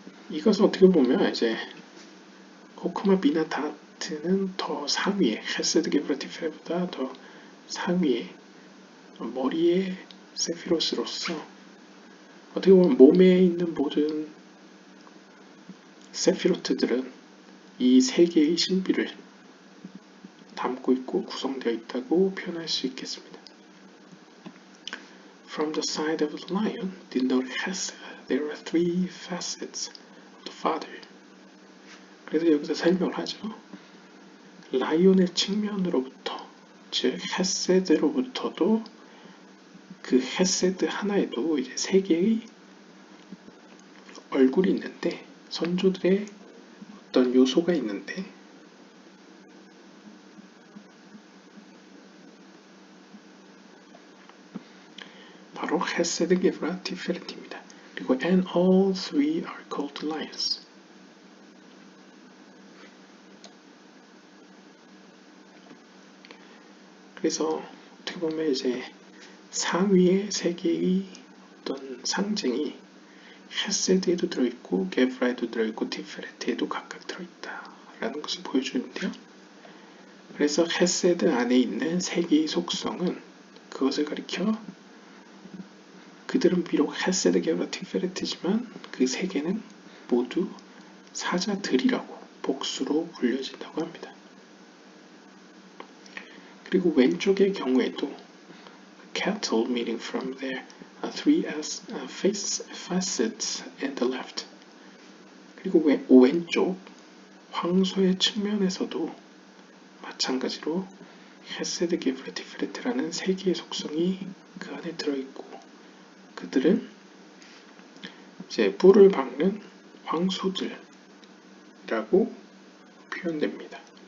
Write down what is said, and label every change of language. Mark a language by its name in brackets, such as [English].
[Korean] 이것은 어떻게 보면 이제 호크마 비나 다트는 더 상위에 헤세드 게브라티페보다 더 상위에 머리의 세피로스로서 어떻게 보면 몸에 있는 모든 세피로트들은 이 세 개의 신비를 담고 있고 구성되어 있다고 표현할 수 있겠습니다. [English] From the side of the lion, denote Hesed, there are three facets of the Father. [Korean] 그래서 여기서 설명을 하죠. 라이온의 측면으로부터, 즉 헤세드로부터도 그 헤세드 하나에도 이제 세 개의 얼굴이 있는데 선조들의 어떤 요소가 있는데 바로 헤세드, 게브라, 티페르트입니다. 그리고 [English] and all three are called lions. [Korean] 그래서 어떻게 보면 이제 상위의 세 개의 어떤 상징이 헤세드에도 들어있고 게브라에도 들어있고 티페레트에도 각각 들어있다라는 것을 보여주는데요. 그래서 헤세드 안에 있는 세 개의 속성은 그것을 가리켜 그들은 비록 헤세드, 게브라, 티페레트지만 그 세 개는 모두 사자들이라고 복수로 불려진다고 합니다. 그리고 왼쪽의 경우에도 [English] cattle meaning from their three facets and the left. [Korean] 그리고 왼쪽 황소의 측면에서도 마찬가지로 헤세드, 게브라, 티페레트라는 세 개의 속성이 그 안에 들어있고 그들은 이제 뿔을 박는 황소들이라고 표현됩니다.